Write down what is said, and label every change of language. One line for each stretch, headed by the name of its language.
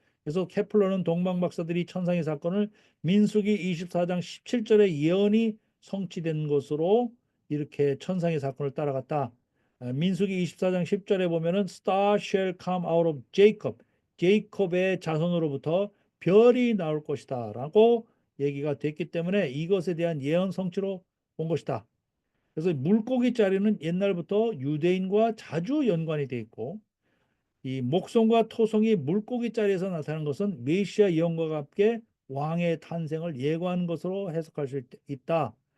Korean: 그래서 케플러는 동방 박사들이 천상의 사건을 민수기 24장 17절의 예언이 성취된 것으로 이렇게 천상의 사건을 따라갔다. 민수기 24장 10절에 보면은
English: Star shall come out of Jacob.
Korean: 제이콥의 자손으로부터 별이 나올 것이다 라고 얘기가 됐기 때문에 이것에 대한 예언 성취로 본 것이다. 그래서 물고기 자리는 옛날부터 유대인과 자주 연관이 돼 있고 이 목성과 토성이 물고기 자리에서 나타나는 것은 메시아 예언과 함께 왕의 탄생을 예고하는 것으로 해석할 수 있다.